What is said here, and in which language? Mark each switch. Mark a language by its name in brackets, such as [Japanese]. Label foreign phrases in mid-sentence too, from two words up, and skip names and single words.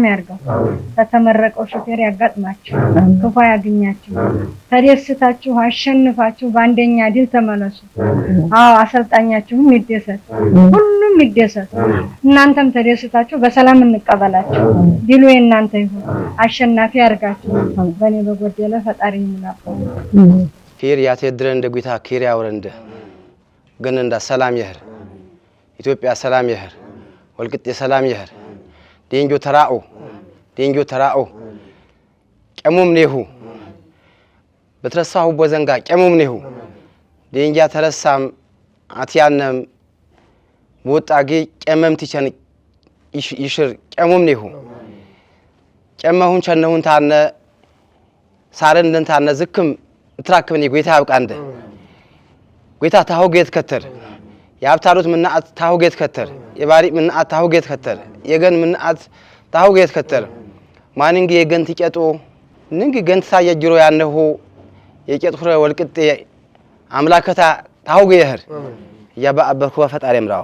[Amharic] ያርገው። ተተመረቀው ሹፌር ያጋጥማችሁ፣ ክፉ ያገኛችሁ። ተደስታችሁ አሸንፋችሁ በአንደኛ ድል ተመለሱ። አዎ አሰልጣኛችሁም ይደሰት፣ ሁሉም ይደሰት። እናንተም ተደስታችሁ በሰላም እንቀበላችሁ። ድሉ የእናንተ ይሁን። አሸናፊ ያርጋችሁ። በእኔ በጎደለ ፈጣሪ ይሙላችሁ። [Sebat Bet Gurage] ኬር ያተድረ እንደ ጌታ ኬር ያወረንደ ግን እንደ ሰላም ይህር ኢትዮጵያ ሰላም ይህር ወልቂጤ ሰላም ይህር ዴንጆ ተራኦ ቀሙም ነሁ በትረሳሁ በዘንጋ ቀሙም ነሁ ዴንጃ ተረሳም አትያነም ወጣጌ ቀመም ትቸን ይሽር ቀሙም ነሁ ቀመሁን ቸነሁን ታነ ሳረን ደንታነ ዝክም ትራክብኒ ጌታ ያብቃንደ ጌታ ታውጌት ከተር ያብታሩት ምናአት ታውጌት ከተር የባሪ ምናአት ታውጌት ከተር የገን ምናአት ታውጌት ከተር ማንንግ የገን ትጨጦ ንንግ ገን ታየጅሮ ያነሁ የጨጥፍረ ወልቂጤ አምላከታ ታውጌ ይህር ያባአበርኩ ፈጣሪ ምራው